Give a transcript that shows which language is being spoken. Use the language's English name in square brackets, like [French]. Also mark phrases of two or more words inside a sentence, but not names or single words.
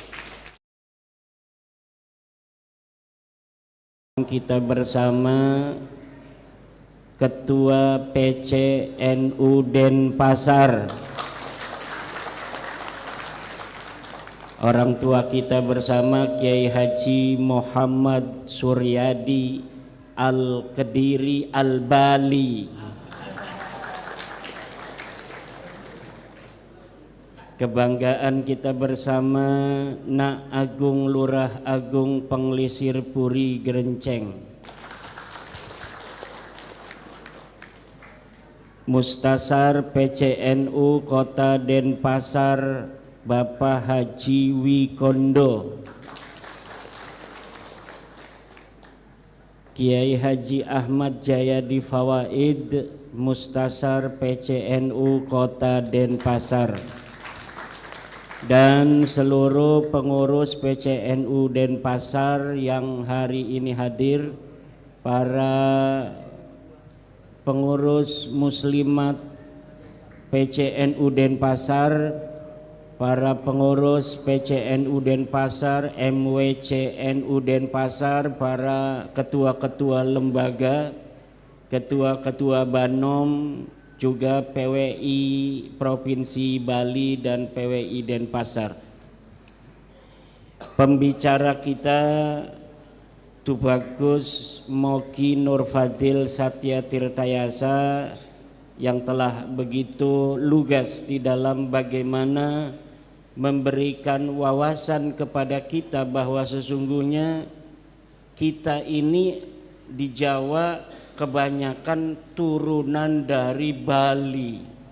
[Indonesian] Kita bersama Ketua PCNU Denpasar, orang tua kita bersama Kiai Haji Muhammad Suryadi Al-Kediri Al-Bali. Kebanggaan kita bersama Nak Agung Lurah Agung Penglisir Puri Gerenceng, Mustasar PCNU Kota Denpasar Bapak Haji Wikondo, Kiai Haji Ahmad Jayadi Fawaid Mustasar PCNU Kota Denpasar, dan seluruh pengurus PCNU Denpasar yang hari ini hadir, para pengurus muslimat PCNU Denpasar, para pengurus PCNU Denpasar, MWCNU Denpasar, para ketua-ketua lembaga, ketua-ketua Banom, juga PWI Provinsi Bali dan PWI Denpasar. Pembicara kita Tubagus Moki Nurfadil Satya Tirtayasa yang telah begitu lugas di dalam bagaimana memberikan wawasan kepada kita bahwa sesungguhnya kita ini di Jawa kebanyakan turunan dari Bali.